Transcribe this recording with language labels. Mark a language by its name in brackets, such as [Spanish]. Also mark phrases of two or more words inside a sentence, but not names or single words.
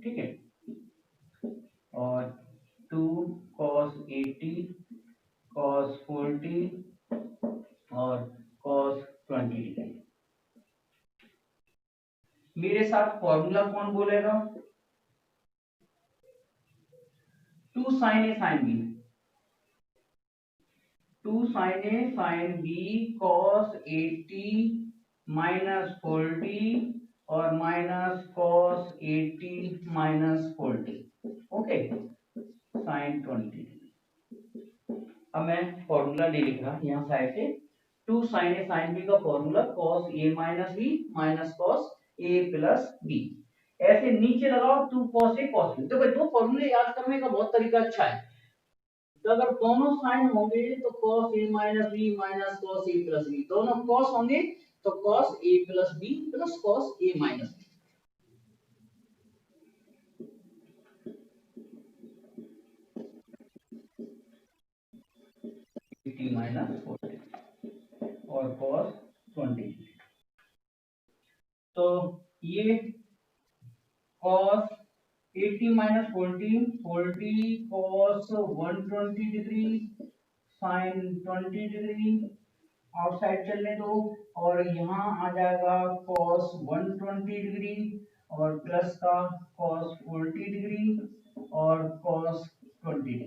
[Hindi] ठीक है, और [English] 2 cos 80 cos 40 [Hindi] और [English] cos 20 degree. [Hindi] मेरे साथ फॉर्मूला कौन बोलेगा? [English] 2 sin a sin b, 2 sin a sin b cos 80 minus 40 और माइनस cos 80 minus 40। ओके, sin 20। [Hindi] अब मैं फॉर्मूला नहीं लिख रहा यहाँ साइड से। [English] 2 sin a sin b का फॉर्मूला cos a minus b minus cos a plus b। [Hindi] ऐसे नीचे लगाओ [English] 2 cos a cos b। [Hindi] देखो दो फॉर्मूले याद करने का बहुत तरीका अच्छा है। तो अगर दोनों साइन होंगे तो [English] cos a minus b minus cos a plus b, [Hindi] दोनों cos होंगे तो [English] cos a plus b plus cos a minus b। t minus 40 और cos 20। [Hindi] तो ये [English] cos 80 minus 40, 40 cos 120 degree sin 20 degree, [Hindi] आउटसाइड चलने दो, और यहाँ आ जाएगा [English] cos 120 degree [Hindi] और प्लस का [English] cos 40 degree [Hindi] और [English] cos 20 degree.